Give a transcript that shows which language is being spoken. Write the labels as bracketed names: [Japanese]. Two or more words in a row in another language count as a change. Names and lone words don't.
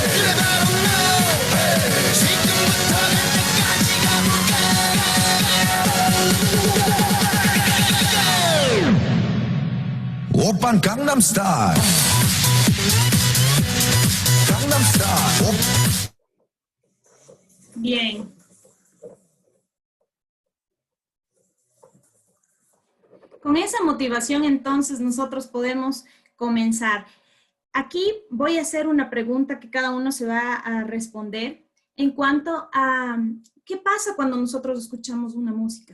[Korean] 그래 바로 너 hey. 지금부터 갈 때까지 가볼까 오빤 강남스타일 강남스타일 [Spanish] Bien. Con esa motivación, entonces, nosotros podemos comenzar. Aquí voy a hacer una pregunta que cada uno se va a responder en cuanto a qué pasa cuando nosotros escuchamos una música.